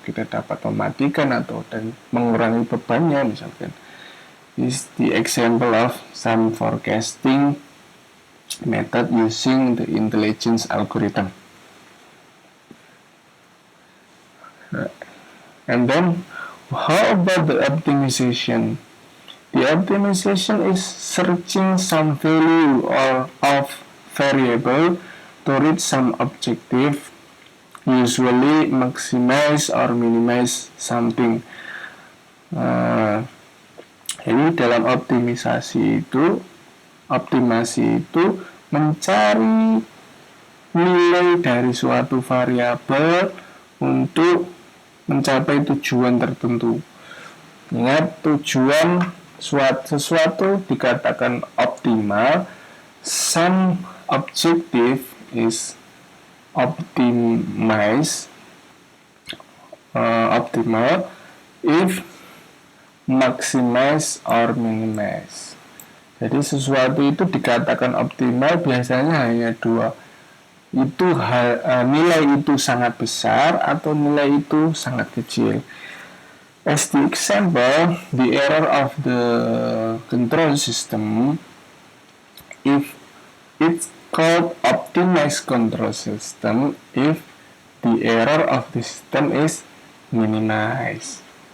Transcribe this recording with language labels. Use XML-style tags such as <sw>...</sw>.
<id>Kita dapat mematikan dan mengurangi bebannya misalkan.</id> <en>This is the example of some forecasting method using the intelligence algorithm. And then, how about the optimization? The optimization is searching some value of variable to reach some objective, usually maximize or minimize something.</en> <id>Jadi dalam optimasi itu mencari nilai dari suatu variabel untuk mencapai tujuan tertentu. Ingat, tujuan sesuatu dikatakan optimal.</id> <en>Some objective is optimal if maximize or minimize.</en> <id>Jadi sesuatu itu dikatakan optimal biasanya hanya dua. Itu nilai itu sangat besar atau nilai itu sangat kecil.</id> <en>As the example, the error of the control system, if it's called optimized control system, if the error of the system is minimized.</en>